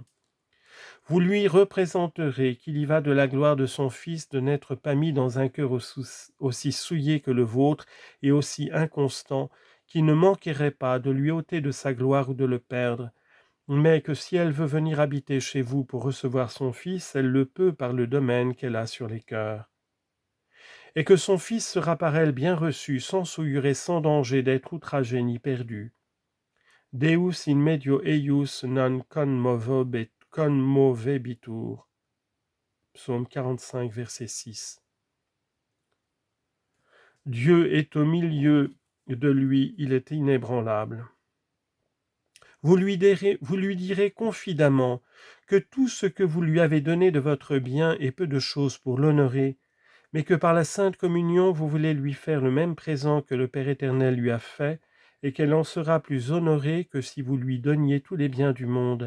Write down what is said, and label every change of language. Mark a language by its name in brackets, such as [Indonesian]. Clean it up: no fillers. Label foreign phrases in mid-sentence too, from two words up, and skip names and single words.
[French] Vous lui représenterez qu'il y va de la gloire de son Fils de n'être pas mis dans un cœur aussi souillé que le vôtre et aussi inconstant, qu'il ne manquerait pas de lui ôter de sa gloire ou de le perdre, mais que si elle veut venir habiter chez vous pour recevoir son Fils, elle le peut par le domaine qu'elle a sur les cœurs. Et que son Fils sera par elle bien reçu, sans souillure et sans danger d'être outragé ni perdu. [Latin] Deus in medio eius non conmovebitur. [French] Psaume 45, verset 6. Dieu est au milieu de lui, il est inébranlable. Vous lui direz confidemment que tout ce que vous lui avez donné de votre bien est peu de choses pour l'honorer, mais que par la Sainte Communion vous voulez lui faire le même présent que le Père éternel lui a fait, et qu'elle en sera plus honorée que si vous lui donniez tous les biens du monde.